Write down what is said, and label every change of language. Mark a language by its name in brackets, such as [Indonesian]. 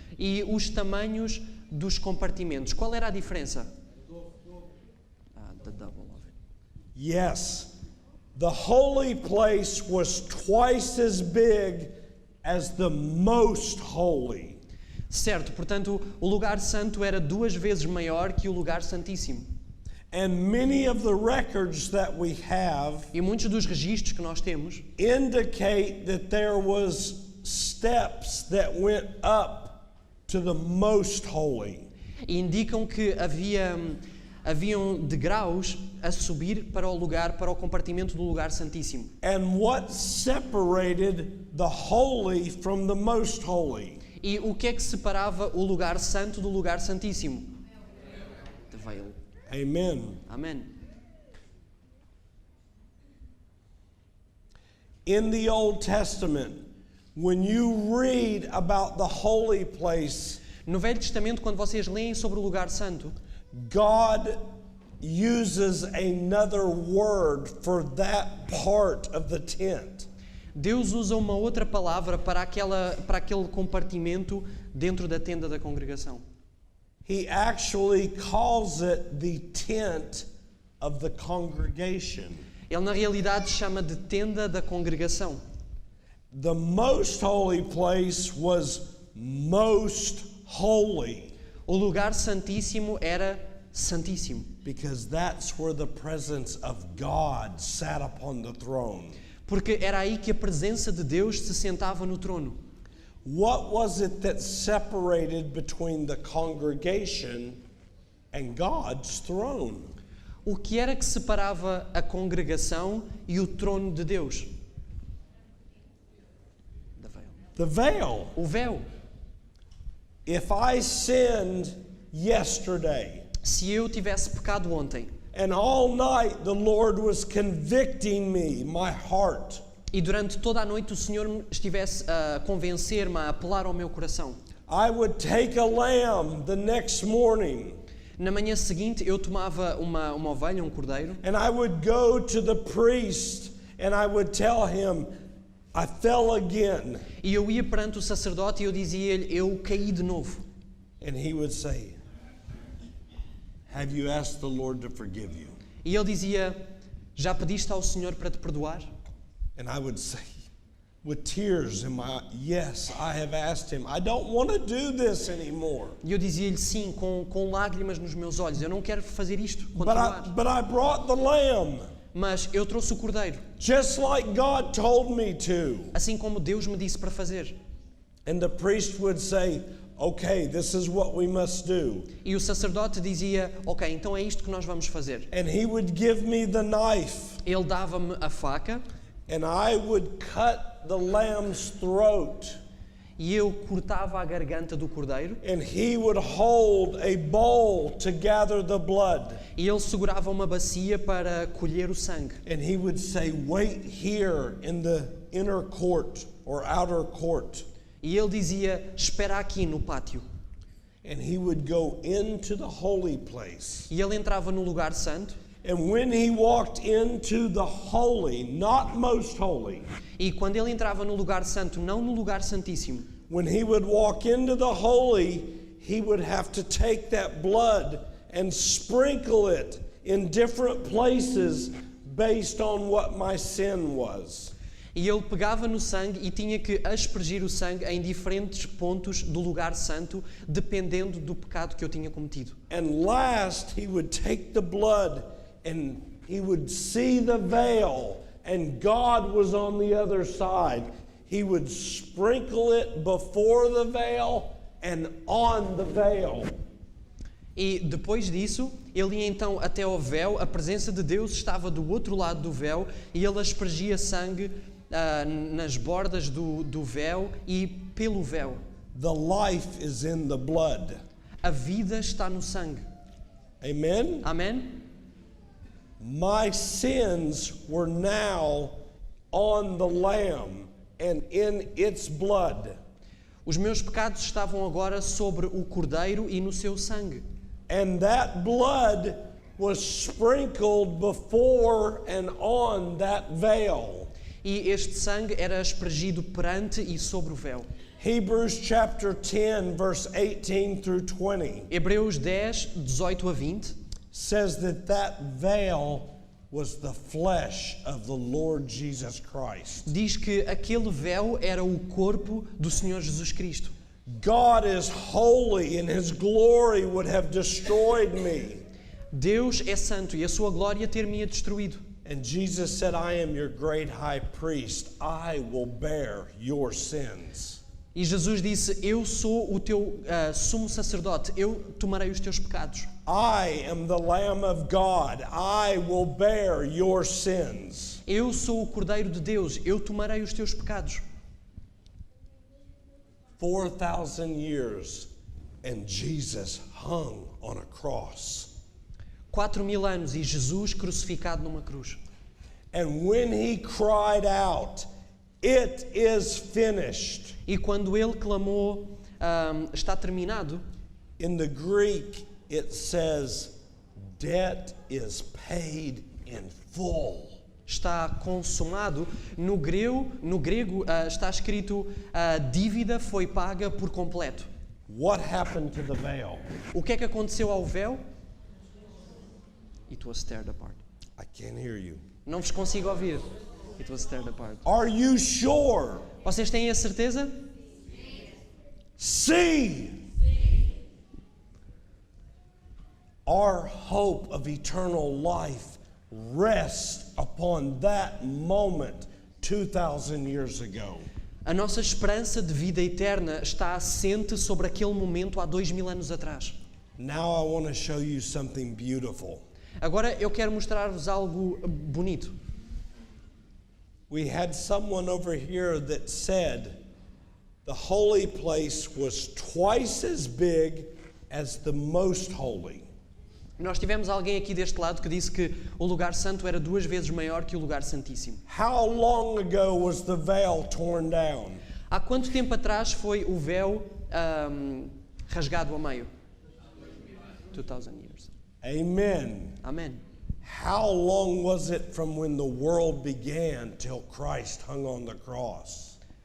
[Portuguese] E os tamanhos dos compartimentos, qual era a diferença? [English] The double of it. Yes. The holy place was twice as big as the most holy. [Portuguese] Certo, portanto, o lugar santo era 2 vezes maior que o lugar santíssimo. [English] And many of the records that we have [Portuguese] E muitos dos registros que nós temos [English] indicate that there was steps that went up to the most holy. [Portuguese] indicam que haviam degraus a subir para o compartimento do lugar santíssimo. [English] And what separated the holy from the most holy? [Portuguese] E o que é que separava o lugar santo do lugar santíssimo? [English] The veil. Amen. [Portuguese] Amém. [English] In the Old Testament, when you read about the holy place, [Portuguese] No Velho Testamento, quando vocês leem sobre o lugar santo, [English] God uses another word for that part of the tent. [Portuguese] Deus usa uma outra palavra para aquele compartimento dentro da tenda da congregação. [English] He actually calls it the tent of the congregation. [Portuguese] Ele na realidade chama de tenda da congregação. [English] The most holy place was most holy [Portuguese] O lugar santíssimo era santíssimo, [English] because that's where the presence of God sat upon the throne. [Portuguese] porque era aí que a presença de Deus se sentava no trono. [English] What was it that separated between the congregation and God's throne? [Portuguese] O que era que separava a congregação e o trono de Deus? [English] The veil. [Portuguese] O véu. [English] If I sinned yesterday [Portuguese] Se eu tivesse pecado ontem [English] and all night the Lord was convicting me, my heart, [Portuguese] e durante toda a noite o Senhor estivesse a convencer-me, a apelar ao meu coração, [English] I would take a lamb the next morning [Portuguese] na manhã seguinte eu tomava uma ovelha, um cordeiro, [English] and I would go to the priest and I would tell him, I fell again. [Portuguese] e eu ia perante o sacerdote e eu dizia-lhe, eu caí de novo. [English] And he would say, have you asked the Lord to forgive you? [Portuguese] E ele dizia, já pediste ao Senhor para te perdoar? [English] And I would say, with tears in my, yes, I have asked him. I don't want to do this anymore. [Portuguese] E eu dizia-lhe sim, com lágrimas nos meus olhos, eu não quero fazer isto, continuar. [English] But I brought the lamb, [Portuguese] Mas eu trouxe o cordeiro, [English] just like God told me to. [Portuguese] assim como Deus me disse para fazer. [English] And the priest would say, okay, this is what we must do. [Portuguese] E o sacerdote dizia, ok, então é isto que nós vamos fazer. [English] And he would give me the knife, [Portuguese] Ele dava-me a faca [English] and I would cut the lamb's throat. [Portuguese] e eu cortava a garganta do cordeiro, [English] and he would hold a bowl to gather the blood. [Portuguese] e ele segurava uma bacia para colher o sangue. [English] And he would say, "Wait here in the inner court or outer court." [Portuguese] E ele dizia, espera aqui no pátio. [English] And he would go into the holy place. [Portuguese] E ele entrava no lugar santo, [English] And when he walked into the holy, not most holy, [Portuguese] e quando ele entrava no lugar santo, não no lugar santíssimo, [English] when he would walk into the holy, he would have to take that blood and sprinkle it in different places based on what my sin was. [Portuguese] e ele pegava no sangue e tinha que aspergir o sangue em diferentes pontos do lugar santo, dependendo do pecado que eu tinha cometido. [English] And last, he would take the blood and he would see the veil, and God was on the other side. He would sprinkle it before the veil and on the veil. [Portuguese] E depois disso, ele ia então até ao véu, a presença de Deus estava do outro lado do véu, e ele aspergia sangue nas bordas do véu e pelo véu. [English] The life is in the blood. [Portuguese] A vida está no sangue. [English] Amen? [Portuguese] Amém? [English] My sins were now on the Lamb and in its blood. [Portuguese] Os meus pecados estavam agora sobre o cordeiro e no seu sangue. [English] And that blood was sprinkled before and on that veil. [Portuguese] E este sangue era aspergido perante e sobre o véu. [English] Hebrews chapter 10, verse 18 through 20 [Portuguese] Hebreus 10, 18 a 20 [English] says that veil was the flesh of the Lord Jesus Christ. [Portuguese] diz que aquele véu era o corpo do Senhor Jesus Cristo. [English] God is holy and His glory would have destroyed me. [Portuguese] Deus é santo e a sua glória ter-me-ia destruído. [English] And Jesus said, "I am your great high priest. I will bear your sins." [Portuguese] E Jesus disse, eu sou o teu sumo sacerdote, eu tomarei os teus pecados. [English] I am the Lamb of God. I will bear your sins. [Portuguese] Eu sou o Cordeiro de Deus, eu tomarei os teus pecados. [English] 4,000 years and Jesus hung on a cross. [Portuguese] 4.000 anos e Jesus crucificado numa cruz. [English] And when He cried out, "It is finished," [Portuguese] E quando ele clamou, está terminado, in the Greek it says, "Debt is paid in full." está consumado. No grego está escrito, a dívida foi paga por completo. [English] What happened to the veil? [Portuguese] O que é que aconteceu ao véu? [English] It was teared apart. I can't hear you. [Portuguese] Não vos consigo ouvir. [English] It was teared apart. Are you sure? [Portuguese] Vocês têm a certeza? [English] See. Our hope of eternal life rests upon that moment 2,000 years ago. [Portuguese] A nossa esperança de vida eterna está assente sobre aquele momento há 2.000 anos atrás. [English] Now I want to show you something beautiful. [Portuguese] Agora eu quero mostrar-vos algo bonito. [English] We had someone over here that said the holy place was twice as big as the most holy. [Portuguese] Nós tivemos alguém aqui deste lado que disse que o lugar santo era 2 vezes maior que o lugar santíssimo. [English] How long ago was the veil torn down? [Portuguese] Há quanto tempo atrás foi o véu rasgado ao meio? [English] 2,000 years. Amen. [Portuguese] Amém. [English] How long was it from when the world began till Christ hung on the cross?